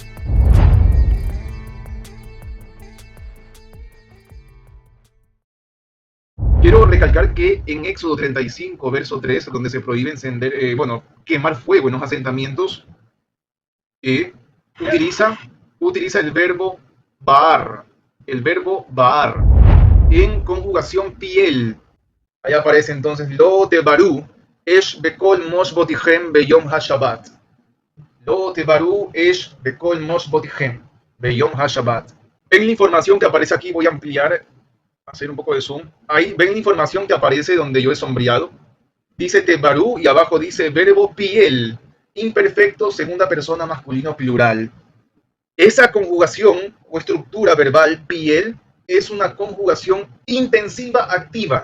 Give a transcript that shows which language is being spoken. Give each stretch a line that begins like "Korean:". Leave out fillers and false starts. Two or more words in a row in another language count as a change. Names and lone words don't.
Spanish: Quiero recalcar que en Éxodo 35, verso 3, donde se prohíbe quemar fuego en los asentamientos, utiliza el verbo baar, en conjugación piel. Ahí aparece entonces,
Hebrew: לא תבערו אש בכל מושבותיכם ביום השבת. לא תבערו אש בכל מושבותיכם ביום השבת.
Spanish: En la información que aparece aquí, voy a ampliar, hacer un poco de zoom. Ahí ven la información que aparece donde yo he sombreado. Dice tebaru y abajo dice verbo piel, imperfecto, segunda persona masculino plural. Esa conjugación o estructura verbal piel es una conjugación intensiva activa.